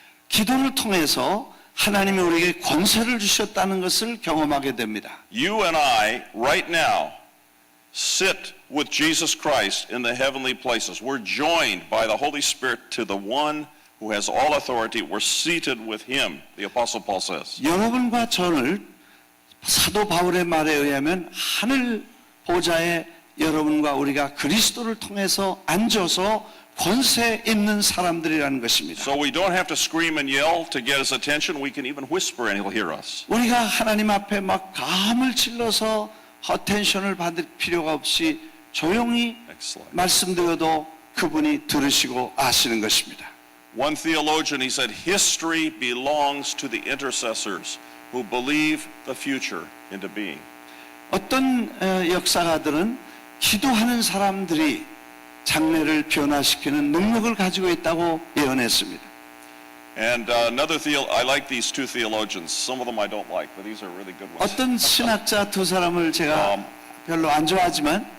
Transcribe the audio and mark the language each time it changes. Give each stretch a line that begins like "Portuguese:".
Korean: 기도를 통해서 하나님이 우리에게 권세를 주셨다는 것을 경험하게 됩니다.
English: You and I, right now, sit with Jesus Christ in the heavenly places. We're joined by the Holy Spirit to the one who has all authority. We're seated with him, the Apostle Paul says.
Korean: 여러분과 저를 사도 바울의 말에 의하면 하늘 보좌에 여러분과 우리가 그리스도를 통해서 앉아서 권세 있는 사람들이라는 것입니다.
English: So we don't have to scream and yell to get his attention. We can even whisper and he'll hear us.
Korean: 우리가 하나님 앞에 막 감을 찔러서 어텐션을 받을 필요가 없이 조용히
English: Next slide.
Korean: 말씀드려도 그분이 들으시고 아시는 것입니다.
English: One theologian, he said, history belongs to the intercessors who believe the future into being.
Korean: 어떤 역사가들은 기도하는 사람들이 장래를 변화시키는 능력을 가지고 있다고 예언했습니다.
English: And I like these two theologians. Some of them I don't like, but these are really good ones.
Korean: 어떤 신학자 두 사람을 제가 별로 안 좋아하지만